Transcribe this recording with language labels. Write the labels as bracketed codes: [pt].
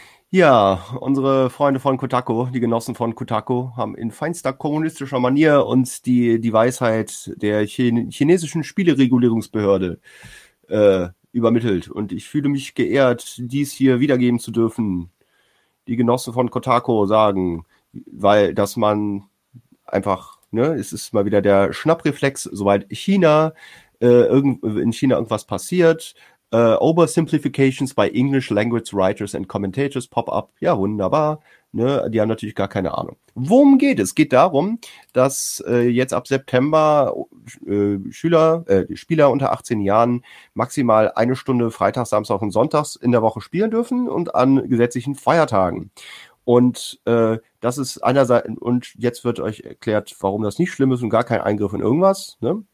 [de] Ja, unsere Freunde von Kotako, die Genossen von Kotako, haben in feinster kommunistischer Manier uns die Weisheit der chinesischen Spieleregulierungsbehörde übermittelt. Und ich fühle mich geehrt, dies hier wiedergeben zu dürfen. Die Genossen von Kotako sagen, weil dass man einfach, ne, es ist mal wieder der Schnappreflex, sobald China in China irgendwas passiert. [en] Oversimplifications by English Language Writers and Commentators pop up. [de] Ja, wunderbar. Ne, die haben natürlich gar keine Ahnung. Worum geht es? Geht darum, dass jetzt ab September Spieler unter 18 Jahren maximal eine Stunde freitags, samstags und sonntags in der Woche spielen dürfen und an gesetzlichen Feiertagen. Und das ist einerseits, und jetzt wird euch erklärt, warum das nicht schlimm ist und gar kein Eingriff in irgendwas. Ne?